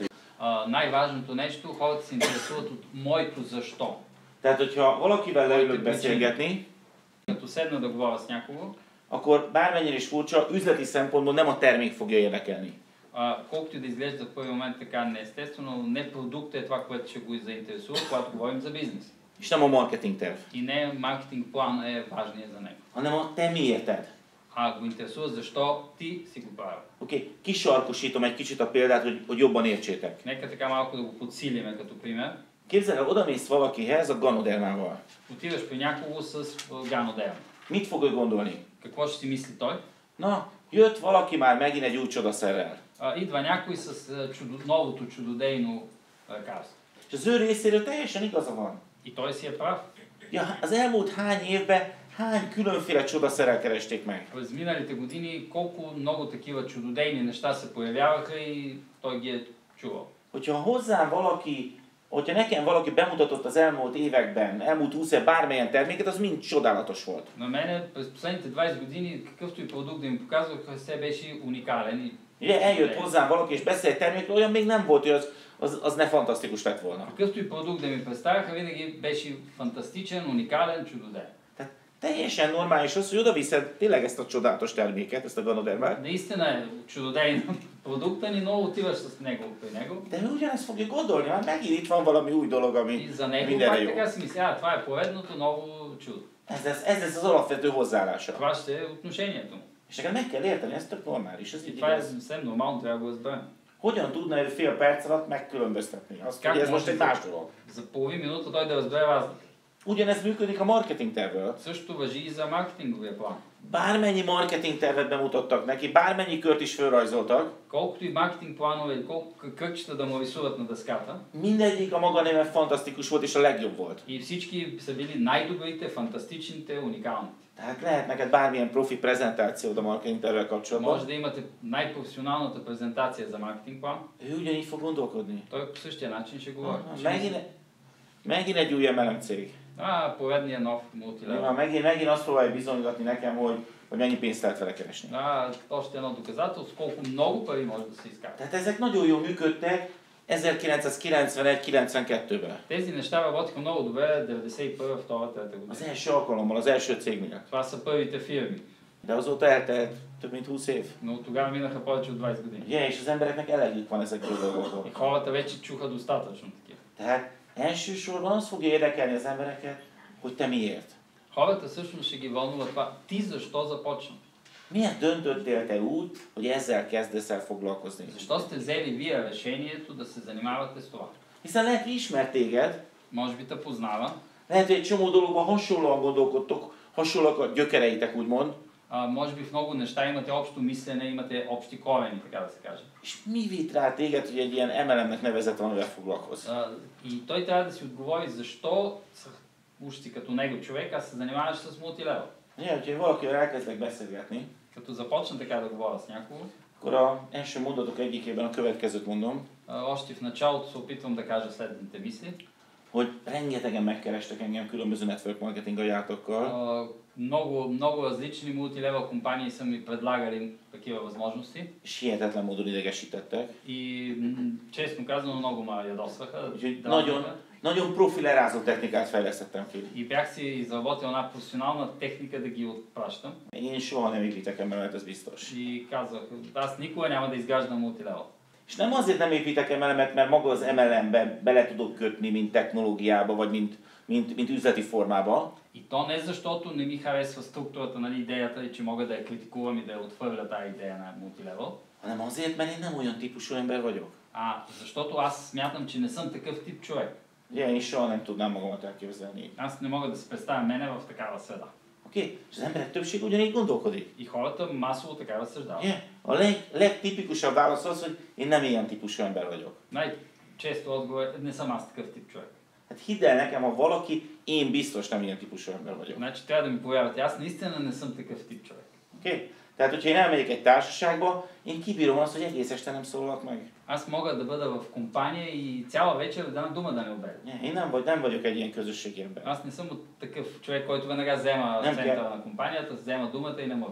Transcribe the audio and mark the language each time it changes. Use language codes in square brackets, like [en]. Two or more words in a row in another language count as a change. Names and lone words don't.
[bg] Най-важното нещо, хората се интересуват от моето защо. [hu] Tehát, hogyha valakivel leülök beszélgetni, [bg] Като седна да говоря с някого, [hu] akkor bármennyire is furcsa, üzleti szempontból nem a termék fogja érdekelni. [bg] колкото и да изглежда в първи момент така неестествено, не продукт е това, което ще го заинтересува, когато говорим за бизнес. [hu] És nem a marketing terv, [bg] И не маркетинг план е важният за него. [hu] hanem a te miérted. [bg] А го интересува защо ти си го правил. [hu] Oké, kisarkosítom egy kicsit a példát, hogy jobban értsétek. [bg] Нека така малко да го подсилиме като пример. [hu] Képzeld el, odamész valakihez a ganodermával. [bg] Отиваш при някого с ганодерма. [hu] Mit fog ő gondolni? [bg] Какво ще си мисли той? [hu] Na, jött valaki már megint egy új csodaszerrel. [bg] Идва някой с новото чудодейно лекарство. [hu] És az ő részéről teljesen igaza van. [bg] И той си е прав. [hu] Ja, az elmúlt hány évben hány különféle csodaszerrel keresték meg? [bg] През миналите години колко много такива чудодейни неща се появяваха и той ги е чувал. [hu] Hogyha nekem valaki bemutatott az elmúlt években, elmúlt 20 év bármilyen terméket, az mind csodálatos volt. [bg] На мене през последните 20 години какъвто и продукт да ми показваха, все беше уникален. И [hu] Ugye eljött hozzám valaki és beszélt termékről, olyan még nem volt, hogy az ne fantasztikus lett volna. [bg] какъвто и продукт да ми представяха, винаги беше фантастичен, уникален, чудоден. [hu] Tehát teljesen normális az, hogy oda viszed tényleg ezt a csodálatos terméket, ezt a ganodermát. [bg] Наистина е чудодейен продукта ни, но отиваш с него при него. [hu] De ő ugyanezt fogja gondolni, már megint itt van valami új dolog, [bg] И [hu] ami [bg] за него [hu] mindenre [bg] пак [hu] jó. [bg] така си мисля, това е поредното ново чудо. [hu] Ez lesz az alapvető hozzáállása. [bg] Това ще е отношението му. [hu] És neked meg kell érteni, ez tök normális, ez [bg] И [hu] így [bg] това е [hu] igaz. [bg] съвсем нормално, трябва да го разберем. [hu] Hogyan tudna ő fél perc alatt megkülönböztetni? Azt, hogy ez most egy más dolog. [bg] За половин минута той да разбере разлика. [hu] Ugyanez működik a marketing tervvel. [bg] Същото важи и за маркетинговия план. [hu] Bármennyi marketing tervet bemutattak neki, bármennyi kört is felrajzoltak, [bg] Колкото и маркетинг планове, колко кръгчета да му рисуват на дъската, [hu] mindegyik a maga néven fantasztikus volt és a legjobb volt. [bg] и всички са били най-добрите, фантастичните, уникалните. [hu] Tehát lehet neked bármilyen profi prezentációd a marketing tervvel kapcsolatban. [bg] Може да имате най-професионалната презентация за маркетинг план, [hu] Ő ugyanígy fog gondolkodni. [bg] той по същия начин ще говори. [hu] Megint egy új MLM cég. [bg] Поредния нов [hu] Ja, [bg] мултилевел. [hu] megint azt próbálja bizonygatni nekem, hogy mennyi pénzt lehet vele keresni. [bg] Още едно доказателство, колко много пари може да се изкара. [hu] Tehát ezek nagyon jól működtek 1991-92-ben. [bg] Тези неща работиха много добре 91-2-3 [hu] Az [bg] година. [hu] első alkalommal, az első cégnél. [bg] Това са първите фирми, [hu] De azóta eltelt több mint 20 év. [bg] но тогава минаха повече от 20 години. [hu] Ugye, és az embereknek elegük van ezekről a [bg] И [hu] dolgokról. [bg] хората вече чуха достатъчно такива. [hu] Tehát elsősorban az fogja érdekelni az embereket, hogy te miért. [bg] Хората всъщност ще ги вълнува това. Ти защо започна? [hu] Miért döntöttél te úgy, hogy ezzel kezdesz el foglalkozni? [bg] Защо сте взели вие решението да се занимавате с това? [hu] Hiszen lehet, hogy ismer téged, [bg] Може би те познава, [hu] lehet, hogy egy csomó dologban hasonlóan gondolkodtok, hasonlóak a gyökereitek, úgymond, [bg] може би в много неща имате общо мислене, имате общи корени, така да се каже. [hu] és mi vitt rá téged, hogy egy ilyen MLM-nek nevezett valamivel foglalkozz? [bg] И той трябва да си отговори защо, уж си като него човек, аз се занимаваш с мултилевел. [hu] Ugye, hogyha valakivel elkezdek beszélgetni, [bg] Като започна така да говоря с някого, [hu] akkor az első mondatok egyikében a következőt mondom, [bg] още в началото се опитвам да кажа следните мисли. [hu] hogy rengetegen megkerestek engem különböző [en] network marketing [hu] ajánlatokkal, [bg] Много различни мултилевел компании са ми предлагали такива възможности [hu] és hihetetlen módon idegesítettek. [bg] и честно казано много ме ядосваха. [hu] Úgyhogy [bg] дразниха. [hu] nagyon profi lerázó technikát fejlesztettem ki. [bg] И бях си изработил една професионална техника да ги отпращам. [hu] Én soha nem építek MLM-et, ez biztos. [bg] И казах, аз никога няма да изграждам мултилевел. [hu] És nem azért nem építek MLM-et, mert maga az MLM-be bele tudok kötni, mint technológiába, vagy mint üzleti formába, [bg] И то не защото не ми харесва структурата, нали, идеята и че мога да я критикувам и да я отхвърля тази идея на мултилевел, [hu] hanem azért, mert én nem olyan típusú ember vagyok. [bg] защото аз смятам, че не съм такъв тип човек. [hu] Ugye én soha nem tudnám magamat elképzelni. [bg] Аз не мога да се представя мене в такава среда. [hu] Oké? És az emberek többség ugyanígy gondolkodik. [bg] И хората масово така разсъждават. [hu] Ugye? A legtipikusabb válasz az, hogy én nem ilyen típusú ember vagyok. [bg] Най-често отговор е, не съм аз такъв тип човек. [hu] Hát hidd el nekem, ha valaki, én biztos nem ilyen típusú ember vagyok. [bg] Значи трябва да ми повярвате, аз наистина не съм такъв тип човек. [hu] Oké? Tehát, hogyha én elmegyek egy társaságba, én kibírom azt, hogy egész este nem szólalok meg. [bg] Аз мога да бъда в компания и цяла вечер една дума да не обеда. [hu] Én nem vagyok egy ilyen közösségi ember. [bg] Аз не съм от такъв човек, който веднага взема центъра на компанията, взема думата и не мога.